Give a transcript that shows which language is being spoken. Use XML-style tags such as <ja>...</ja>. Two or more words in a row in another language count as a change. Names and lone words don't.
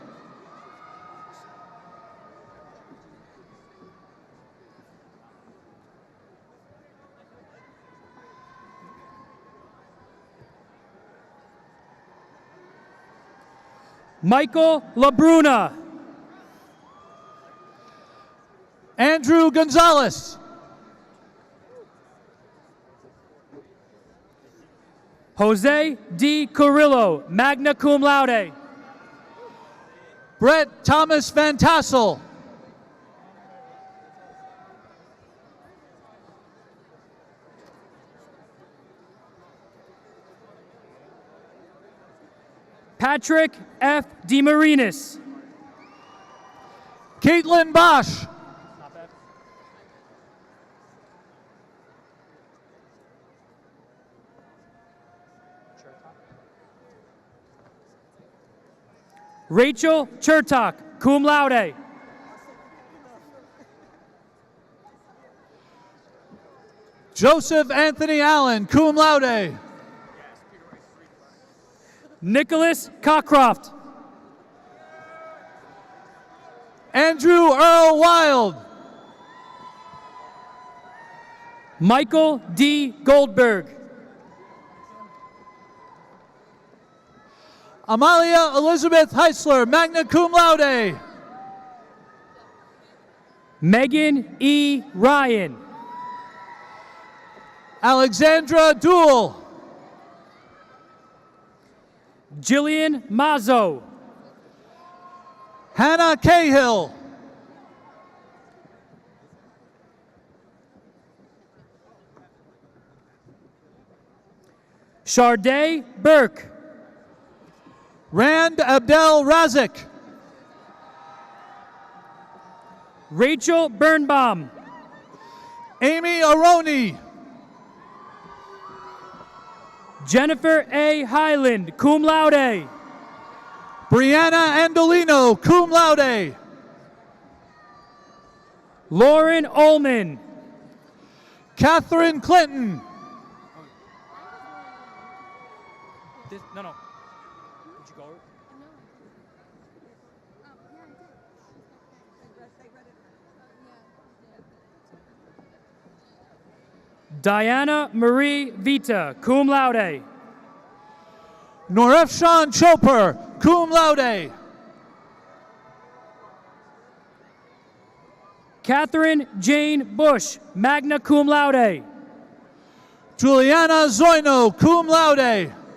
<en>Michael LaBruna. Andrew Gonzalez. Jose D. Carrillo,</en> <la>magna cum laude.</la> <en>Brett Thomas Van Tassel. Patrick F. DeMarinis. Caitlin Bosch. Rachel Chertok,</en> <la>cum laude.</la> <en>Joseph Anthony Allen,</en> <la>cum laude.</la> <en>Nicholas Cockcroft. Andrew Earl Wild. Michael D. Goldberg. Amalia Elizabeth Heisler,</en> <la>magna cum laude.</la> <en>Megan E. Ryan. Alexandra Dool. Jillian Mazzo. Hannah Cahill. Sharday Burke. Rand Abdel Razik. Rachel Birnbaum. Amy Aroni. Jennifer A. Highland,</en> <la>cum laude.</la> <en>Brianna Andolino,</en> <la>cum laude.</la> <en>Lauren Ullman. Catherine Clinton. No. Did you go? Diana Marie Vita,</en> <la>cum laude.</la> <en>Norefshan Chopra,</en> <la>cum laude.</la> <en>Catherine Jane Bush,</en> <la>magna cum laude.</la> <en>Juliana Zoino,</en> <la>cum laude.</la>